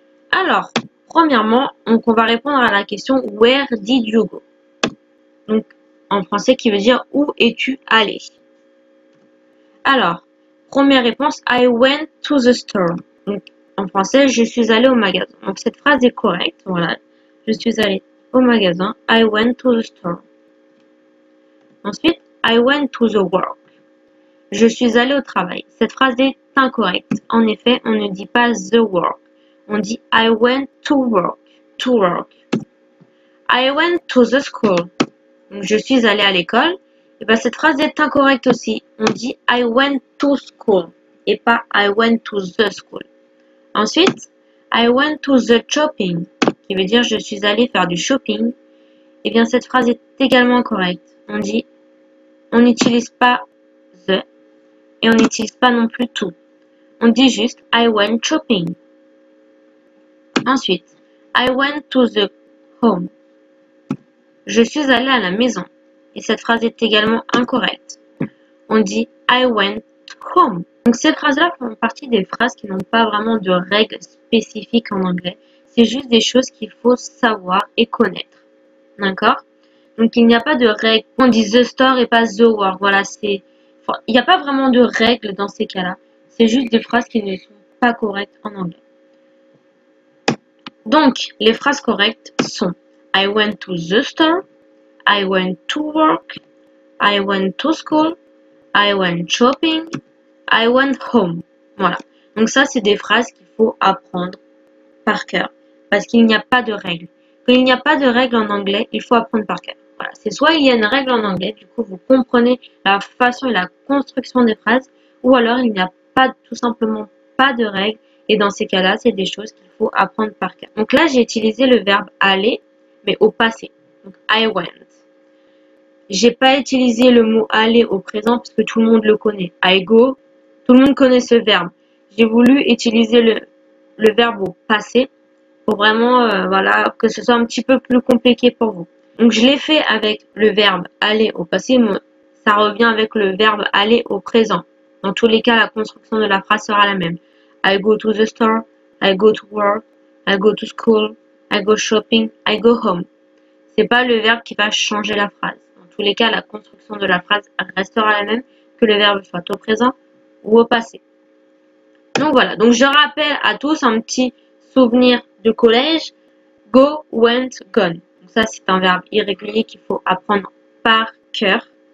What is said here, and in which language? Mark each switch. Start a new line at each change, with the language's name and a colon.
French: Alors, premièrement, on va répondre à la question
English: Where did you go?
French: Donc en français qui veut dire où es-tu allé? Alors, première réponse,
English: I went to the store.
French: Donc, en français, je suis allé au magasin. Donc, cette phrase est correcte. Voilà. Je suis allé au magasin.
English: I went to the store.
French: Ensuite,
English: I went to the work.
French: Je suis allé au travail. Cette phrase est incorrecte. En effet, on ne dit pas
English: the work.
French: On dit
English: I went to work. To work. I went to the school.
French: Donc, je suis allé à l'école. Et bien, cette phrase est incorrecte aussi. On dit
English: I went to school
French: et pas
English: I went to the school.
French: Ensuite,
English: I went to the shopping,
French: qui veut dire je suis allé faire du shopping. Et bien, cette phrase est également correcte. On n'utilise pas the et on n'utilise pas non plus to. On dit juste
English: I went shopping.
French: Ensuite,
English: I went to the home.
French: Je suis allé à la maison. Et cette phrase est également incorrecte. On dit
English: I went home.
French: Donc ces phrases-là font partie des phrases qui n'ont pas vraiment de règles spécifiques en anglais. C'est juste des choses qu'il faut savoir et connaître. D'accord? Donc il n'y a pas de règles. On dit the store et pas the work. Voilà, il n'y a pas vraiment de règles dans ces cas-là. C'est juste des phrases qui ne sont pas correctes en anglais. Donc les phrases correctes sont
English: I went to the store. I went to work, I went to school, I went shopping, I went home.
French: Voilà. Donc ça, c'est des phrases qu'il faut apprendre par cœur. Parce qu'il n'y a pas de règle. Quand il n'y a pas de règle en anglais, il faut apprendre par cœur. Voilà. C'est soit il y a une règle en anglais, du coup vous comprenez la façon et la construction des phrases, ou alors il n'y a pas tout simplement pas de règle. Et dans ces cas-là, c'est des choses qu'il faut apprendre par cœur. Donc là, j'ai utilisé le verbe aller, mais au passé. Donc
English: I went.
French: J'ai pas utilisé le mot aller au présent parce que tout le monde le connaît.
English: I go,
French: tout le monde connaît ce verbe. J'ai voulu utiliser le verbe au passé pour vraiment voilà, que ce soit un petit peu plus compliqué pour vous. Donc je l'ai fait avec le verbe aller au passé, mais ça revient avec le verbe aller au présent. Dans tous les cas, la construction de la phrase sera la même.
English: I go to the store, I go to work, I go to school, I go shopping, I go home.
French: C'est pas le verbe qui va changer la phrase. Dans tous les cas, la construction de la phrase restera la même que le verbe soit au présent ou au passé. Donc voilà, donc je rappelle à tous un petit souvenir de collège.
English: Go, went, gone.
French: Donc ça, c'est un verbe irrégulier qu'il faut apprendre par cœur.